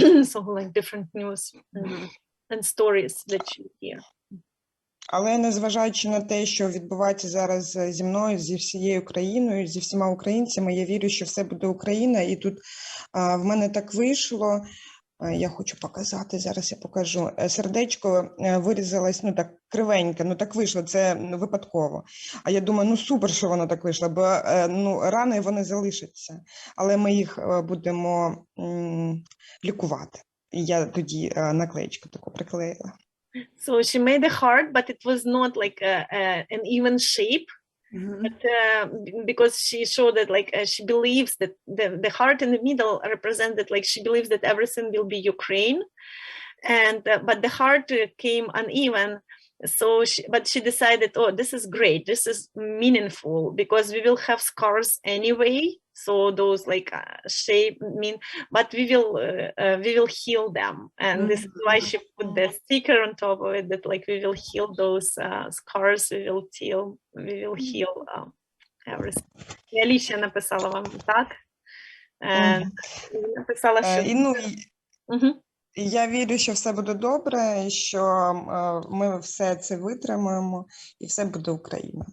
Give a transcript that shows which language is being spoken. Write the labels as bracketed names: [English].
[English] So like different news and stories that she hear. [Ukrainian] Але незважаючи на те, що відбувається зараз зі мною, зі всією Україною, зі всіма українцями, я вірю, що все буде Україна. І тут в мене так вийшло, я хочу показати, зараз я покажу. Сердечко вирізалось, ну так кривеньке, ну так вийшло, це випадково. А я думаю, ну супер, що воно так вийшло, бо ну, рани вони залишаться, але ми їх будемо лікувати. І я тоді наклеєчку таку приклеїла. [English] So she made a heart, but it was not like an even shape. But because she showed that like she believes that the heart in the middle represented like she believes that everything will be Ukraine, and but the heart came uneven. So but she decided, oh, this is great, this is meaningful because we will have scars anyway. So those like shape mean, but we will heal them, and this is why she put the sticker on top of it that like we will heal those scars, we will heal everything. [Ukrainian] І Аліша написала вам так. Написала, що... Я вірю, що все буде добре, що ми все це витримаємо і все буде Україна.